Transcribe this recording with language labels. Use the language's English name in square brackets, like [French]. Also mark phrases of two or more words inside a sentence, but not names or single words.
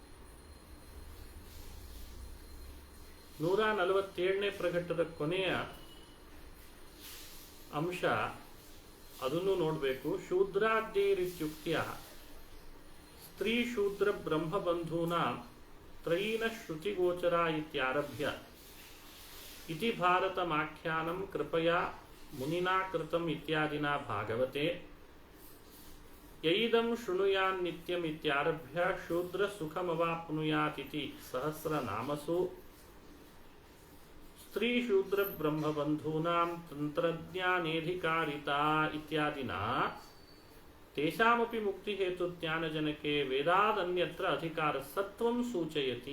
[Kannada] 147ನೇ ಪ್ರಘಟ್ಟದ ಕೊನೆಯ ಅಂಶ ಅದನ್ನು ನೋಡಬೇಕು. [Sanskrit] ಶೂದ್ರಾದ್ಯೈರಿತ್ಯುಕ್ತ್ಯ ಸ್ತ್ರೀ ಶೂದ್ರ ಬ್ರಹ್ಮಬಂಧೂನ ತ್ರಯೀನ ಶ್ರುತಿಗೋಚರ ಇತ್ಯಾರಭ್ಯ ಇತಿ ಭಾರತಮಾಖ್ಯಾನಂ ಕೃಪಯಾ ಮುನಿನಾ ಕೃತಂ ಇತ್ಯಾದಿನಾ ಭಾಗವತೆ ಯೈದಂ ಶೃಣುಯಾನ್ನಿತ್ಯಂ ಇತ್ಯಾರಭ್ಯ ಶೂದ್ರ ಸುಖಮವಾಪ್ನುಯಾತಿತಿ ಸಹಸ್ರನಾಮಸು ಸ್ತ್ರೀ ಶೂದ್ರ ಬ್ರಹ್ಮಬಂಧೂನಾಂ ತಂತ್ರಜ್ಞಾನೇಧಿಕಾರಿತಾ ಇತ್ಯಾದಿನಾ ತೇಷಾಮಪಿ ಮುಕ್ತಿ ಹೇತು ಜ್ಞಾನಜನಕೆ ವೇದಾದನ್ಯತ್ರ ಅಧಿಕಾರ ಸತ್ವಂ ಸೂಚಯತಿ.